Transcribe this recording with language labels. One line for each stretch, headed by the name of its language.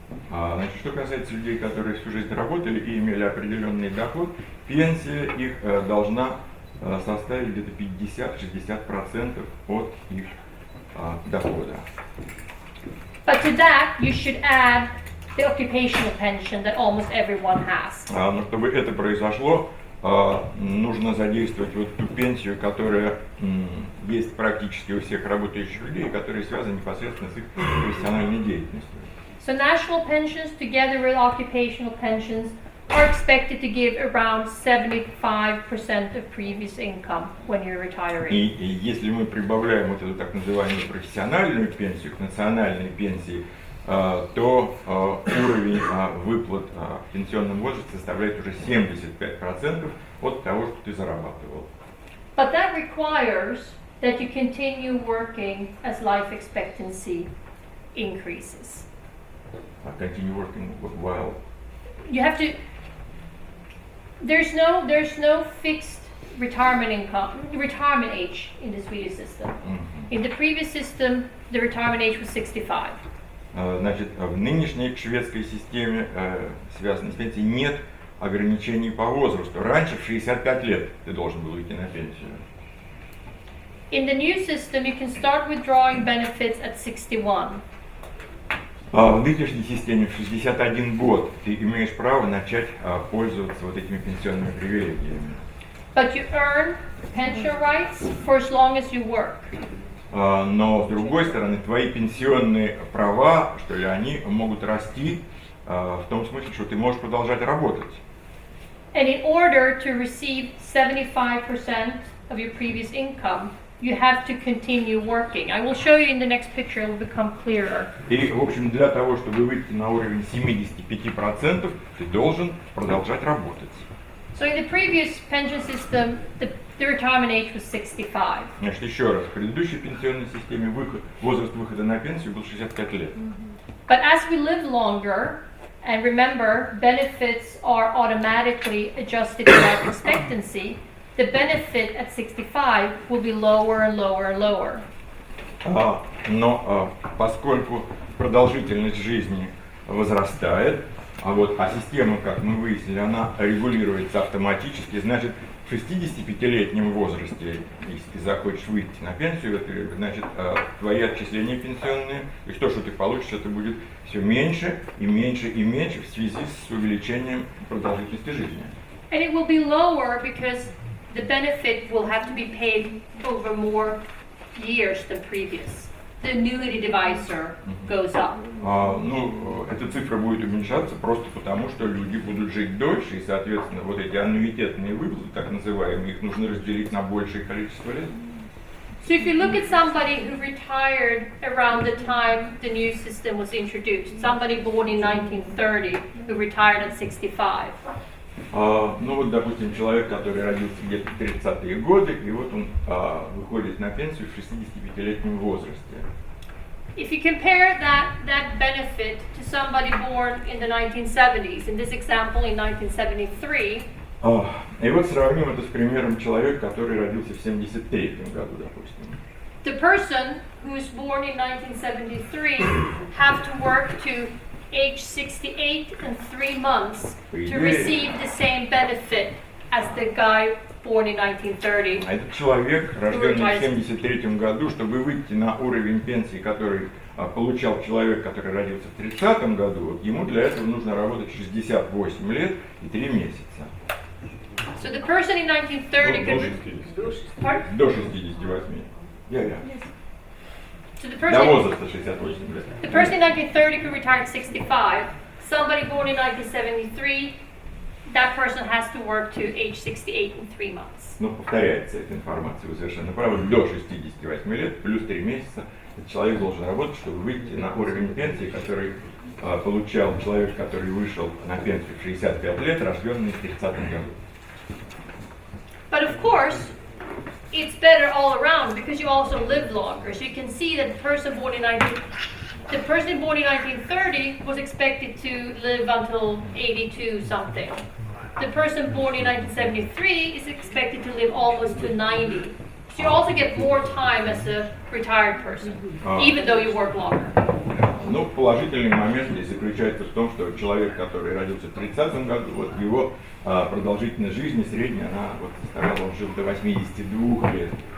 Russian: Значит, что касается людей, которые всю жизнь работали и имели определенный доход, пенсия их должна составить где-то 50-60% от их дохода.
English: But to that, you should add the occupational pension that almost everyone has.
Russian: Но чтобы это произошло, нужно задействовать вот ту пенсию, которая есть практически у всех работающих людей, которая связана непосредственно с их профессиональной деятельностью.
English: So national pensions together with occupational pensions are expected to give around 75% of previous income when you're retiring.
Russian: И если мы прибавляем вот эту так называемую профессиональную пенсию к национальной пенсии, то уровень выплат в пенсионном возрасте составляет уже 75% от того, что ты зарабатывал.
English: But that requires that you continue working as life expectancy increases. Continue working while. You have to. There's no fixed retirement age in the Swedish system. Mm-hmm. In the previous system, the retirement age was 65.
Russian: Значит, в нынешней шведской системе, связанной с пенсией, нет ограничений по возрасту. Раньше в 65 лет ты должен был уйти на пенсию.
English: In the new system, you can start withdrawing benefits at 61.
Russian: В нынешней системе в 61 год ты имеешь право начать пользоваться вот этими пенсионными привилегиями.
English: But you earn pension rights for as long as you work.
Russian: Но, с другой стороны, твои пенсионные права, что ли, они могут расти в том смысле, что ты можешь продолжать работать.
English: And in order to receive 75% of your previous income, you have to continue working. I will show you in the next picture, it will become clearer.
Russian: И, в общем, для того, чтобы выйти на уровень 75%, ты должен продолжать работать.
English: So in the previous pension system, the retirement age was 65.
Russian: Значит, еще раз, в предыдущей пенсионной системе возраст выхода на пенсию был 65 лет.
English: But as we live longer And remember, benefits are automatically adjusted to life expectancy. The benefit at 65 will be lower and lower and lower.
Russian: Но поскольку продолжительность жизни возрастает, а система, как мы выяснили, она регулируется автоматически, значит, в 65-летнем возрасте, если ты захочешь выйти на пенсию, значит, твои отчисления пенсионные, то есть то, что ты получишь, это будет все меньше и меньше и меньше в связи с увеличением продолжительности жизни.
English: And it will be lower because the benefit will have to be paid over more years than previous. The annuity divisor goes up.
Russian: Эта цифра будет уменьшаться просто потому, что люди будут жить дольше, и, соответственно, вот эти аннуитетные выплаты, так называемые, их нужно разделить на большее количество лет.
English: So if you look at somebody who retired around the time the new system was introduced, somebody born in 1930 who retired at 65.
Russian: Допустим, человек, который родился где-то в 30-е годы, и вот он выходит на пенсию в 65-летнем возрасте.
English: If you compare that benefit to somebody born in the 1970s, in this example in 1973,
Russian: и вот сравним это с примером человека, который родился в 73-м году, допустим.
English: The person who was born in 1973 have to work to age 68 and 3 months to receive the same benefit as the guy born in 1930.
Russian: А этот человек, рожденный в 1973 году, чтобы выйти на уровень пенсии, который получал человек, который родился в 30 году, ему для этого нужно работать 68 лет и 3 месяца.
English: So the person in 1930 could...
Russian: До 68.
English: So the
Russian: До возраста 68 лет.
English: The person in 1930 could retire at 65. Somebody born in 1973, that person has to work to age 68 in 3 months.
Russian: Повторяется эта информация, вы совершенно правы. До 68 лет плюс 3 месяца этот человек должен работать, чтобы выйти на уровень пенсии, который получал человек, который вышел на пенсию в 65 лет, рожденный в 30 году.
English: But of course, it's better all around because you also live longer. So you can see that the person born in 1930 was expected to live until 82 something. The person born in 1973 is expected to live almost to 90. So you also get more time as a retired person, even though you work longer.
Russian: Положительный момент здесь заключается в том, что человек, который родился в 30 году, вот его продолжительность жизни средняя, она вот составляла, он жил до 82 лет.